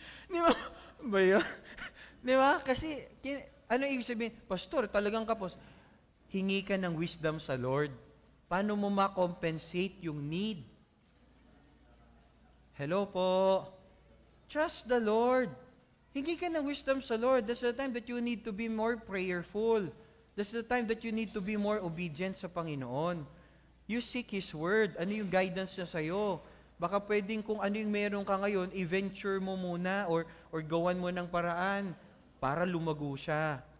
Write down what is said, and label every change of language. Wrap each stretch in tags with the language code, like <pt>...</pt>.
<tl>Di ba? Ba yun? Di ba? Kasi, ano ibig sabihin? Pastor, talagang kapos. Hingi ka ng wisdom sa Lord. Paano mo ma-compensate yung need? Hello po.</tl> <en>Trust the Lord.</en> <tl>Hingi ka ng wisdom sa Lord.</tl> <en>That's the time that you need to be more prayerful. That's the time that you need to be more obedient</en> <tl>sa Panginoon.</tl> <en>You seek His Word.</en> <tl>Ano yung guidance niya sa'yo? Baka pwedeng kung ano yung meron ka ngayon, i-venture mo muna or gawan mo ng paraan para lumago siya.</tl>